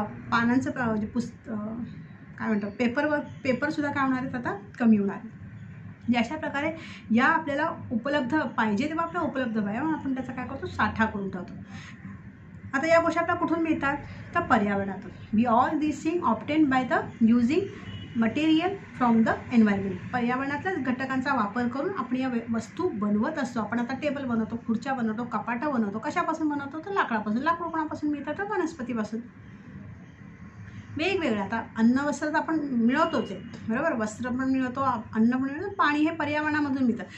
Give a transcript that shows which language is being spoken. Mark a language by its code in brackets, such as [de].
[mr] पानांचं काय म्हणतात पेपरसुद्धा काय होणार आहेत आता कमी होणार आहे. म्हणजे अशा प्रकारे या आपल्याला उपलब्ध पाहिजे तेव्हा आपल्याला उपलब्ध पाहिजे म्हणून आपण त्याचा काय करतो, साठा करून ठेवतो. आता या गोष्टी आपल्याला कुठून मिळतात तर पर्यावरणातून. [en] We all this thing obtain by the using material from the environment. [mr] पर्यावरणातल्याच घटकांचा वापर करून आपण या वस्तू बनवत असतो. आपण आता टेबल बनवतो, खुर्च्या बनवतो, कपाटं बनवतो. कशापासून बनवतो तर लाकडापासून. लाकूड कोणापासून मिळतं तर वनस्पतीपासून. वेगवेगळं आता अन्न, वस्त्र तर आपण मिळवतोच आहे, बरोबर. वस्त्र पण मिळवतो, अन्न पण मिळवतो, पाणी हे पर्यावरणामधून मिळतं.